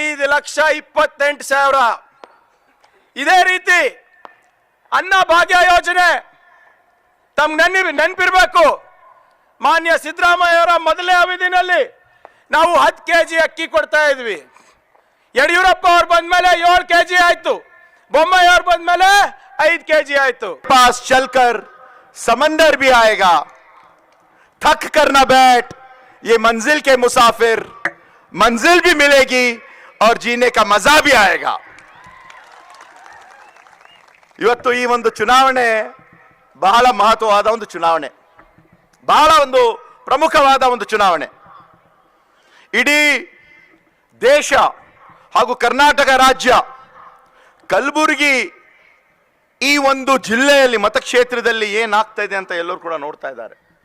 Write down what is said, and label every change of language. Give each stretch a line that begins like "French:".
Kannada: 5,28,000. ಇದೇ ರೀತಿ ಅನ್ನ ಭಾಗ್ಯ ಯೋಜನೆ ತಮ್ಗೆ ನೆನಪಿರ್ಬೇಕು. ಮಾನ್ಯ ಸಿದ್ದರಾಮಯ್ಯ ಅವರ ಮೊದಲನೇ ಅವಧಿನಲ್ಲಿ ನಾವು 10 kg ಅಕ್ಕಿ ಕೊಡ್ತಾ ಇದ್ವಿ. ಯಡಿಯೂರಪ್ಪ ಅವ್ರು ಬಂದ್ಮೇಲೆ 7 kg ಆಯ್ತು. ಬೊಮ್ಮಾಯಿ ಅವ್ರು ಬಂದ್ಮೇಲೆ 5 kg ಆಯ್ತು.
Hindi: पास चलकर समंदर भी आएगा, थक कर न बैठ ये मंजिल के मुसाफिर, मंजिल भी मिलेगी और जीने का मजा भी आएगा.
Kannada: ಇವತ್ತು ಈ ಒಂದು ಚುನಾವಣೆ ಬಹಳ ಮಹತ್ವವಾದ ಒಂದು ಚುನಾವಣೆ, ಬಹಳ ಒಂದು ಪ್ರಮುಖವಾದ ಒಂದು ಚುನಾವಣೆ. ಇಡೀ ದೇಶ ಹಾಗೂ ಕರ್ನಾಟಕ ರಾಜ್ಯ, ಕಲಬುರಗಿ ಈ ಒಂದು ಜಿಲ್ಲೆಯಲ್ಲಿ ಮತಕ್ಷೇತ್ರದಲ್ಲಿ ಏನಾಗ್ತಾ ಇದೆ ಅಂತ ಎಲ್ಲರೂ ಕೂಡ ನೋಡ್ತಾ ಇದ್ದಾರೆ.